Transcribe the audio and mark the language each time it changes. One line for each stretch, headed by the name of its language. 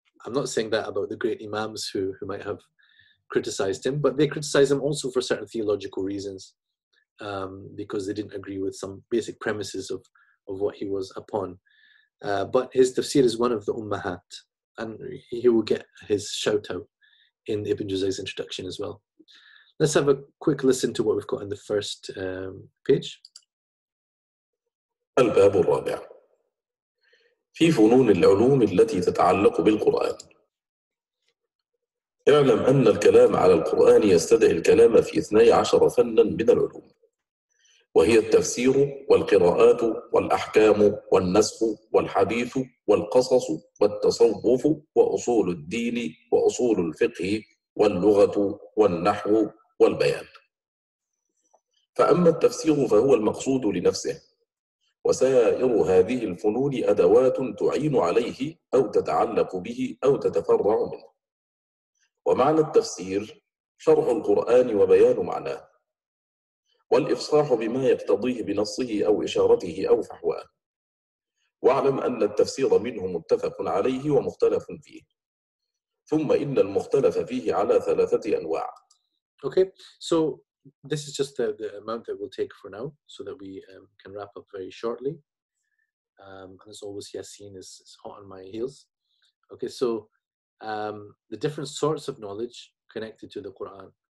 English: I'm not saying that about the great imams who might have criticized him, but they criticize him also for certain theological reasons, because they didn't agree with some basic premises of what he was upon. But his tafsir is one of the ummahat, and he will get his shout out in Ibn Juzay's introduction as well. Let's have a quick listen to what we've got in the first page.
Arabic: الباب الرابع في فنون العلوم التي تتعلق بالقرآن. اعلم أن الكلام على القرآن يستدعي الكلام في 12 فنا من العلوم، وهي التفسير والقراءات والأحكام والنسخ والحديث والقصص والتصوف وأصول الدين وأصول الفقه واللغة والنحو والبيان. فأما التفسير فهو المقصود لنفسه، وسائر هذه الفنون أدوات تعين عليه أو تتعلق به أو تتفرع منه. ومعنى التفسير شرح القرآن وبيان معناه، والإفصاح بما يقتضيه بنصه أو إشارته أو فحواه. واعلم أن التفسير منه متفق عليه ومختلف فيه، ثم إن المختلف فيه على 3 أنواع.
English: Okay, so this is just the amount that we'll take for now, so that we can wrap up very shortly. And as always, Yasin is hot on my heels. Okay, so the different sorts of knowledge connected to the Quran.